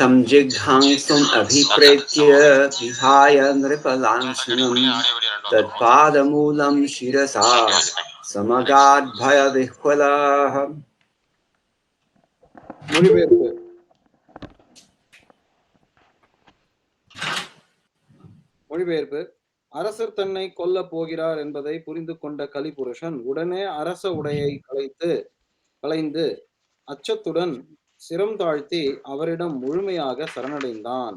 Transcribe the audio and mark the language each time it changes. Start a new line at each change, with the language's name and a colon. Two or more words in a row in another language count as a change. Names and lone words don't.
Sanskrit: तं जिघ्रांसुम् अभिप्रेत्य विहाय नृपलाञ्छनं तत्पादमूलं शिरसा समगाद्भयविह्वलः.
Tamil: மொழிபெயர்ப்பு. அரசர் தன்னை கொல்ல போகிறார் என்பதை புரிந்து கொண்ட கலிபுருஷன் உடனே அரச உடையை களைந்து அச்சத்துடன் சிரம் தாழ்த்தி அவரிடம் முழுமையாக சரணடைந்தான்.